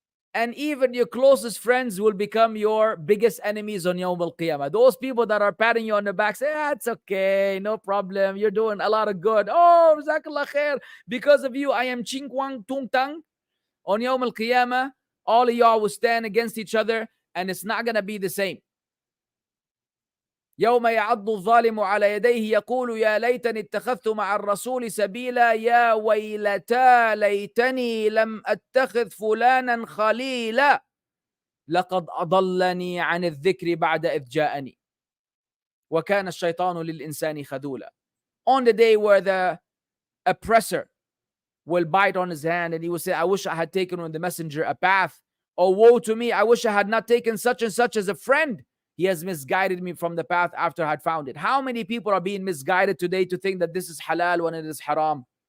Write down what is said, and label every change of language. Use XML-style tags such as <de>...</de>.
<en>And even your closest friends will become your biggest enemies on Yawm al-Qiyamah. Those people that are patting you on the back say, it's okay, no problem. You're doing a lot of good. Oh,</en> <ar>Jazakallah khair.</ar> <en>Because of you, I am Ching Kwang Tung Tang. On Yawm al-Qiyamah, all of y'all will stand against each other, and it's not going to be the same.</en> <ar>يوم يعض الظالم على يديه يقول يا ليتني اتخذت مع الرسول سبيلا يا ويلتى ليتني لم أتخذ فلانا خليلا لقد أضلني عن الذكر بعد إذ جاءني وكان الشيطان للإنسان خذولا.</ar> <en>On the day where the oppressor will bite on his hand and he will say, I wish I had taken on the messenger a path. Oh, woe to me, I wish I had not taken such and such as a friend. He has misguided me from the path after I had found it. How many people are being misguided today to think that this is halal when it is haram?</en>